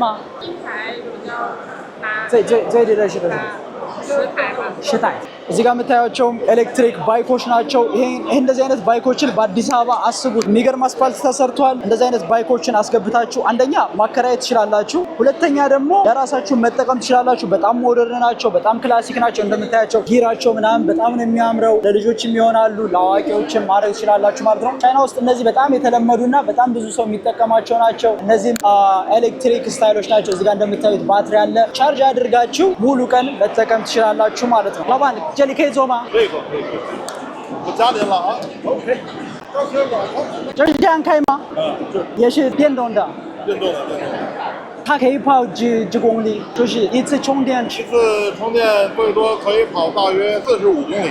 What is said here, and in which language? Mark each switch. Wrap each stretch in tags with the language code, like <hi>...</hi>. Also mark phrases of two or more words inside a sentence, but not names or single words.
<zh>一台比较难。最低的是多少？10台吧。</zh> <am>10台。እዚህ ጋር የምታያቸው ኤሌክትሪክ ባይኮች ናቸው። ይሄ እንደዚህ አይነት ባይኮችን በአዲስ አበባ አስቡት። የሚገርም አስፋልት ተሰርቷል። እንደዚህ አይነት ባይኮችን አስገብታችሁ አንደኛ ማከራየት ትችላላችሁ፣ ሁለተኛ ደግሞ ለራሳችሁ መጠቀም ትችላላችሁ። በጣም ሞደርን ናቸው፣ በጣም ክላሲክ ናቸው። እንደምታያቸው ጊራቸው ምናምን በጣም ነው የሚያምረው። ለልጆችም ይሆናሉ፣ ለአዋቂዎችም ማድረግ ትችላላችሁ ማለት ነው። ቻይና ውስጥ እነዚህ በጣም የተለመዱና በጣም ብዙ ሰው የሚጠቀማቸው ናቸው። እነዚህም ኤሌክትሪክ ስታይሎች ናቸው። እዚህ ጋር እንደምታዩት ባትሪ አለ። ቻርጅ አድርጋችሁ ሙሉ ቀን መጠቀም ትችላላችሁ ማለት ነው።</am> <zh>老板这里可以坐吗？可以坐，可以坐。我加点了啊。OK。这是这样开吗？也是电动的。电动的。它可以跑几公里？就是一次充电一次充电最多可以跑大约45公里。</zh>